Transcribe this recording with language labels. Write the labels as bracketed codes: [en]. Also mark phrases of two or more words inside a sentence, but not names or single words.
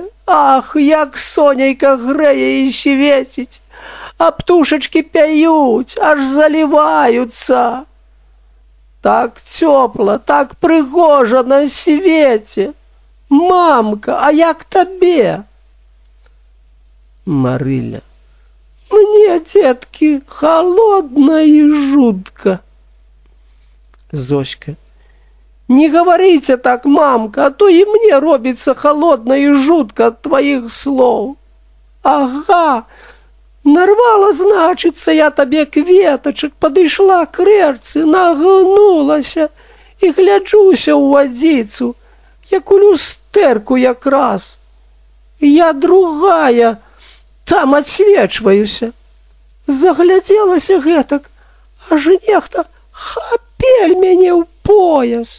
[be] Ах, як сонейка грэе і свеціць. А птушачкі пяюць, аж заліваюцца. Так цёпла, так прыгожа на свеце. Мамка, а як табе? Марыля, [ru] мне, детки, холодно и жутко. Зоська, не говорите так, мамка, а то и мне робится холодно и жутко от твоих слов. [be] Ага, нарвала, значится, я тебе кветочек, подышла к рэчцы, нагнулася и гляджуся у водицу, як у люстэрку якраз. Я другая, там отсвечваюся. Заглядзелася гэтак, аж нехта хапель мяне ў пояс.